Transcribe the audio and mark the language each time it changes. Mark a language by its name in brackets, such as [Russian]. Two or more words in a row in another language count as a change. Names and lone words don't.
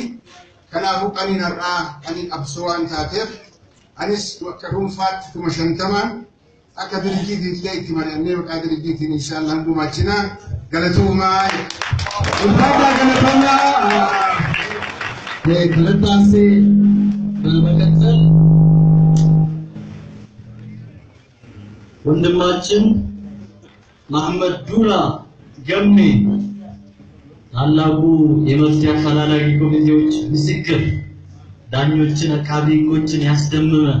[Oromo] Kanaafuu qaniin har'aa qaniin qabsoo waan taateef anis akka dhuunfaatti kuma 50 akka dirjiitiin illee itti mari'annee maqaa dirjiitiin inshallah gumaachinaa galatuumaa. Ulfaataa galatoomyaa galataansi [Amharic] በመቀጠል ወንድማችን መሐመድ ዱራ ገሜ ታላቁ የመፍትሄ አፈላላጊ ኮሚቴዎች ምስክር ዳኞችን አቃቢ ሕጎችን ያስደመመ